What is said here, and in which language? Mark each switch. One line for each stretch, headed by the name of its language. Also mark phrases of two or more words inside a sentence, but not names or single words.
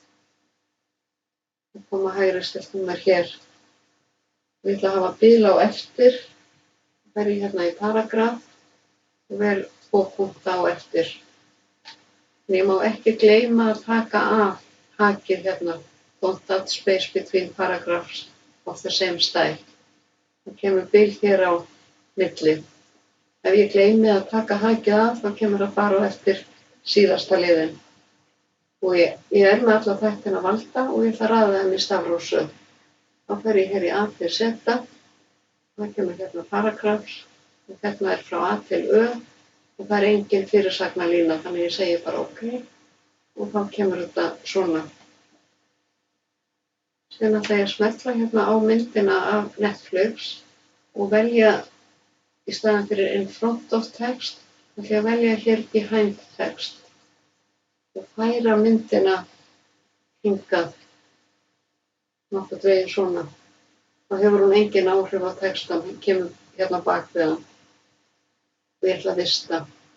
Icelandic: Það koma hægri stilt númer hér. Ég ætla að hafa bil á eftir. Þá fer ég hérna í paragraf og vel 2 punkta á eftir. En ég má ekki gleyma að taka af hakið hérna.
English: Don't add space between paragraphs of the same style.
Icelandic: Það kemur bil hér á milli. Ef ég gleymi að taka hakið af, þá kemur það bara á eftir síðasta liðin. Og ég er með alla þættina valda og ég ætla að raða þeim í stafrófsröð. Þá fer ég hér í A til Z. Það kemur hérna paragraphs og hérna er frá A til Ö og það er engin fyrirsagnarlína, þannig ég segi bara OK og þá kemur þetta svona. Síðan ætla ég að smella hérna á myndina af Netflix og velja í staðinn fyrir
English: in front of text,
Icelandic: ætla ég að velja hér
English: behind text
Icelandic: og færa myndina hingað nokkurn veginn svona. Þá hefur hún engin áhrif á textan, hún kemur hérna bak við hann og ég ætla að vista.